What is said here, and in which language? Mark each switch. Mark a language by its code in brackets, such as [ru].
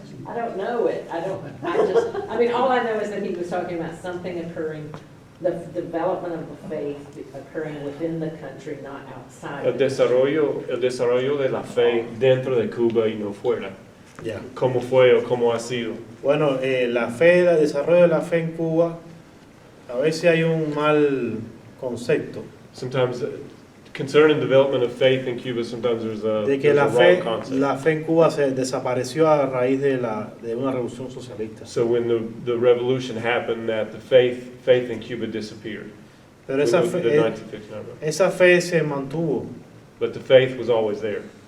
[en] I don't know it, I mean, all I know is that he was talking about something occurring, the development of the faith occurring within the country, not outside. [es] el desarrollo de la fe dentro de Cuba y no fuera. ya. ¿Cómo fue o cómo ha sido? Bueno, la fe, el desarrollo de la fe en Cuba, a veces hay un mal concepto [en] Sometimes concerning development of faith in Cuba, sometimes there's a [es] de que [en] wrong concept. [es] la fe en Cuba se desapareció a raíz de una revolución socialista. [en] So when the revolution happened, that the faith in Cuba disappeared. [es] Pero esa [en] The [es] fe, [en] 1959. [es] esa fe se mantuvo [en] But the faith was always there.